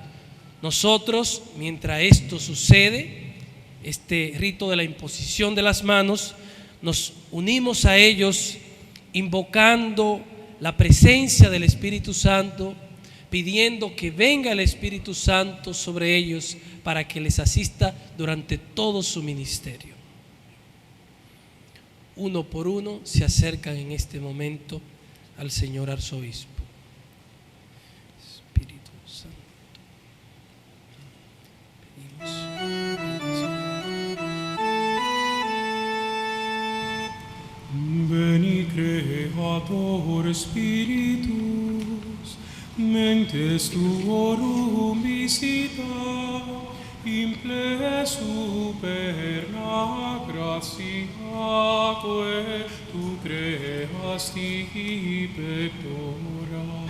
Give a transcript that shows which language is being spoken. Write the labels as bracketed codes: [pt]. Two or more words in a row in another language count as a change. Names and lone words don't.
[es] Nosotros, mientras esto sucede, este rito de la imposición de las manos, nos unimos a ellos invocando la presencia del Espíritu Santo, pidiendo que venga el Espíritu Santo sobre ellos para que les asista durante todo su ministerio. Uno por uno se acercan en este momento al señor arzobispo. Espíritu Santo, [la] Veni Creator Spiritus, mentes tuorum visita, imple superna gratiaque tu creasti pectora.